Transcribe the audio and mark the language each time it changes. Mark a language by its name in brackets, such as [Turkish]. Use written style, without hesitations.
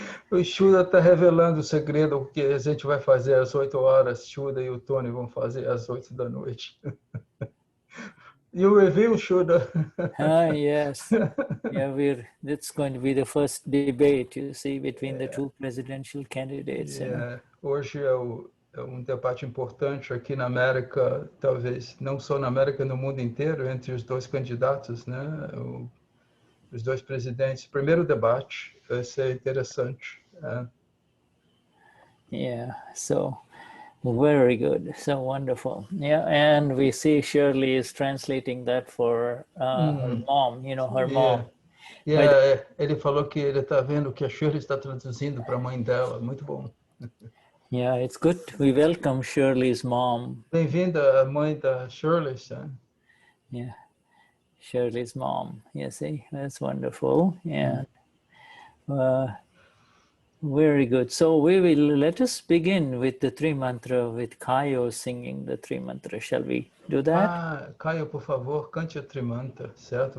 [Portuguese] O Shuddha está revelando o segredo, o que a gente vai fazer às 8 horas. Shuddha e o Tony vão fazer às 8 da noite. [English] You reveal, Shuddha. Yes. Yeah, that's going to be the first debate, you see, between the two presidential candidates. [Portuguese] Hoje é um debate importante aqui na América, talvez não só na América, no mundo inteiro, entre os dois candidatos, né? Os dois presidentes. Primeiro debate, vai ser interessante. [English] Yeah, so very good, so wonderful. Yeah, and we see Shirley is translating that for her mom, her mom. [Portuguese] Yeah, ele falou que ele está vendo que a Shirley está traduzindo para a mãe dela, muito bom. [English] Yeah, it's good. We welcome Shirley's mom. [Portuguese] Bem-vinda, a mãe da Shirley. [English] Yeah, Shirley's mom. You see, that's wonderful. Yeah, very good. So let us begin with the three mantra with Kayo singing the three mantra. Shall we do that? [Portuguese] Caio, por favor, cante a Trimantra, certo?